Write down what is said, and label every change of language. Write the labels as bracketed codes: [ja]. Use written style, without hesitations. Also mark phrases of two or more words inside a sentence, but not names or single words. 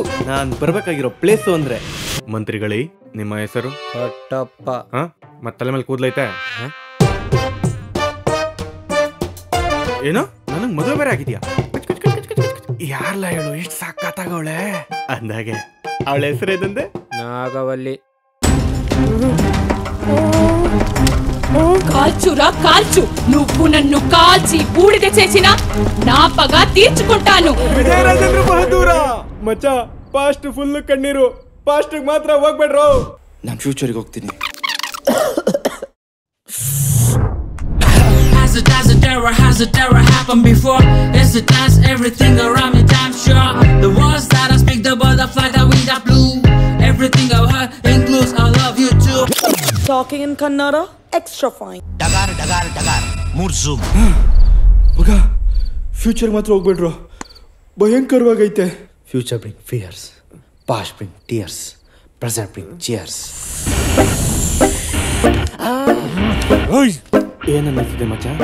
[kn] ನಾನ್ ಬರ್ಬೇಕಾಗಿರೋ ಪ್ಲೇಸು ಅಂದ್ರೆ. ಮಂತ್ರಿಗಳೇ, ನಿಮ್ಮ ಹೆಸರು? ಕಟ್ಟಪ್ಪ. ಮತ್ತ ತಲೆ ಮೇಲೆ ಕೂದ್ಲೈತೆ? ಏನು, ನನಗ್ ಮದುವೆ ಬೇರೆ ಆಗಿದ್ಯಾ? ಯಾರ್ಲ ಹೇಳು, ಎಷ್ಟು ಸಾಕಾತಾಗವಳೆ ಅಂದಾಗೆ. ಅವಳ ಹೆಸರು ಏದಂದೆ? ನಾಗವಲ್ಲಿ. [te] కాల్చురా కాల్చు, నువ్వు నన్ను కాల్చి బూడిద చేసిన నా పగ తీర్చుకుంటాను. [kn] ವಿಜಯರಾಜೇಂದ್ರ ಬಹದ್ದೂರ. ಮಚ್ಚ, [en] past full [kn] ಕಣ್ಣೀರು. ಪಾಸ್ಟ್ ಮಾತ್ರ ಹೋಗ್ಬೇಡ್ರು. ನಾನು ಫ್ಯೂಚರ್ಗೆ ಹೋಗ್ತೀನಿ. [en] Has it ever happened before? Is it as everything around me damn sure? The words that I speak, the butterfly that wind that blew. Everything I've heard includes I love you too. Talking in Kannada, extra fine. ಡಗಾರ್ ಮೂರ್ ಝೂಮ್. [kn] ಮಗ, ಫ್ಯೂಚರ್ ಮಾತ್ರ ಹೋಗ್ಬೇಡ್ರು, ಭಯಂಕರವಾಗೈತೆ. [en] Future bring fears, past bring tears, present bring cheers. [kn] ಏನನ್ನಿಸ್ತಿದೆ ಮಚ್ಚ?